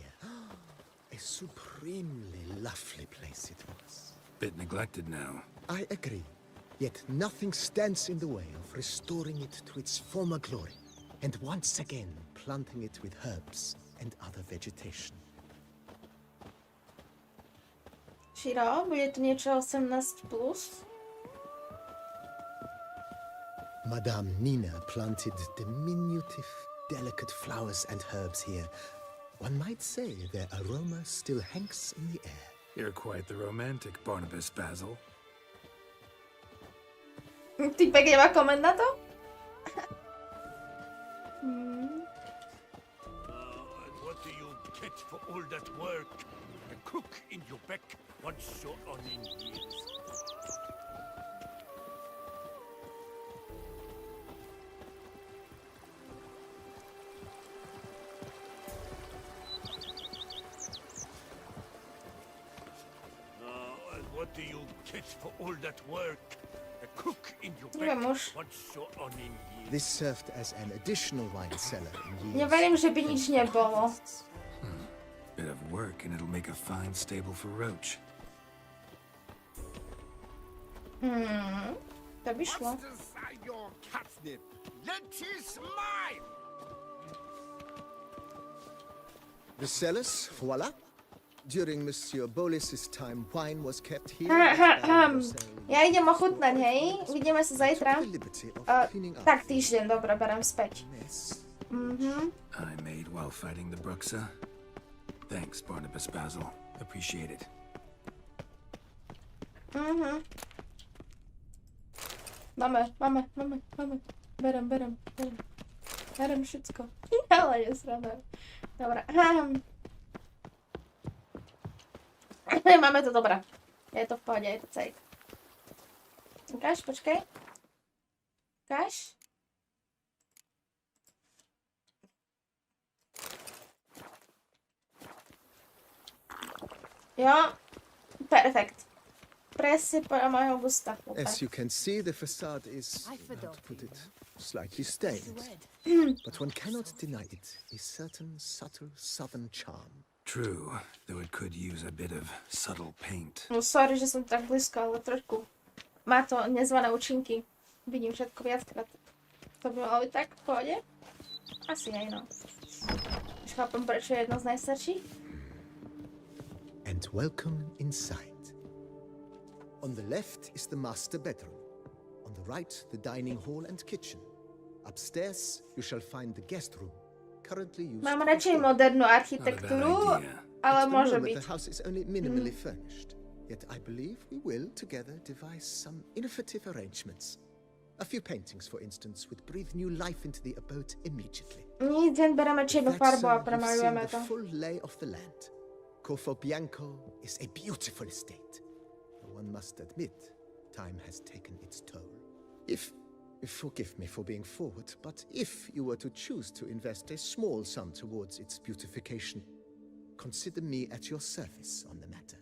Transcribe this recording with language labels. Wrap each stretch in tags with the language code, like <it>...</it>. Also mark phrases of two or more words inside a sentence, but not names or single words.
<en>A supremely lovely place it was. Bit neglected now. I agree. Yet nothing stands in the way of restoring it to its former glory, and once again planting it with herbs and other vegetation.</en> <sk>Shiro, bude to niečo 18+.</sk> <en>Madame Nina planted diminutive, delicate flowers and herbs here. One might say their aroma still hangs in the air. You're quite the romantic, Barnabas Basil.</en> <sk>Týpek nemá koment na to?</sk> <en>And what do you get for all that work? A cook in your beck once you're on in years. And what do you get for all that work? A cook in your</en> <sk>Nie wiem</sk> <en>beck</en> <sk>już.</sk> <en>once you're on in years. This served as an additional wine cellar in</en> <sk>Nie</sk> <en>years.</en> <sk>verím, že by nič nebolo.</sk> <en>Bit of work and it'll make a fine stable for Roach.</en> <sk>To by šlo.</sk> <en>Aside your catnip. That is mine. The cellars, voila. During Monsieur Bolis's time, wine was kept here.</en> <sk>Ja idem ochutnať, hej? Vidíme sa zajtra. Tak týždeň, dobre, berem späť.</sk> <en>I made while fighting the Bruxa. Thanks, Barnabas Basil. Appreciate it.</en> <sk>Máme. Berem všetko. Ale je sranda. Dobre. Máme to dobré. Je to v pohode, je to cejk. Ukáž, počkej. Ukáž. Jo, perfekt. Presne podľa môjho gusta.</sk> <en>As you can see, the facade is, how to put it, slightly stained. But one cannot deny it a certain subtle southern charm. True, though it could use a bit of subtle paint.</en> <sk>No sorry, že som tak blízko, ale trošku má to nezvané účinky. Vidím všetko viackrát. To by malo byť tak v pohode? Asi aj no. chápem, prečo je jedno z najstarších.</sk> <en>And welcome inside. On the left is the master bedroom. On the right, the dining hall and kitchen. Upstairs, you shall find the guest room, currently used</en> <sk>Mám</sk> <en>for</en> <sk>radšej</sk> <en>storage.</en> <sk>modernú</sk> <en>Not a bad</en> <sk>architektúru,</sk> <en>idea.</en> <sk>ale</sk> <en>At the</en> <sk>môže</sk> <en>moment,</en> <sk>byť.</sk> <en>the house is only minimally furnished. Yet I believe we will together devise some innovative arrangements. A few paintings, for instance, would breathe new life into the abode immediately.</en> <sk>My deň bereme čiernu</sk> <en>That,</en> <sk>farbu</sk> <en>sir,</en> <sk>a</sk> <en>you've seen</en> <sk>premalujeme</sk> <en>the</en> <sk>to.</sk> <en>full lay of the land. Corvo Bianco is a beautiful estate. One must admit, time has taken its toll. Forgive me for being forward, but if you were to choose to invest a small sum towards its beautification, consider me at your service on the matter.</en>